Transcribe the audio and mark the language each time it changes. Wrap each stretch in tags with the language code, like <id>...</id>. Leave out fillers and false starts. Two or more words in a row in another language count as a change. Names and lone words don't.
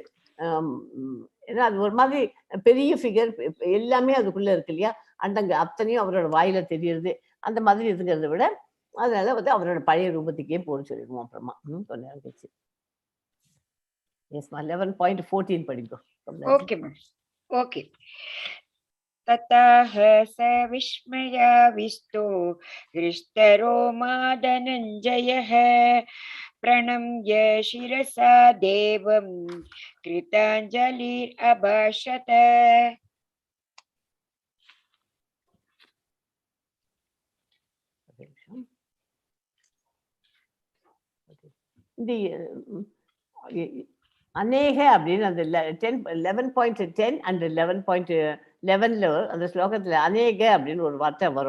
<ta>ஏன்னா அது ஒரு மாதிரி பெரிய ஃபிகர், எல்லாமே அதுக்குள்ள இருக்கு இல்லையா, அண்டங்க அத்தனையும் அவரோட வாயில தெரியுது. அந்த மாதிரி இருக்கிறத விட அதனால அவரோட பழைய ரூபத்துக்கே போன்னு சொல்லிடுவோம். அப்புறமா கொஞ்ச நேரம் கழிச்சு. எஸ்மா 11.14 படிக்கும்.</ta> <en>okay ma'am. okay.</en> <sa>ततः स विस्मयाविष्टो हृष्टरोमा धनञ्जयः प्रणम्य शिरसा देवं कृताञ्जलिरभाषत.</sa> <ta>அநேக அப்படின்னு அந்த 11.10 அண்ட் 11.11 அந்த ஸ்லோகத்துல அநேக அப்படின்னு ஒரு வார்த்தை வரும்.</ta>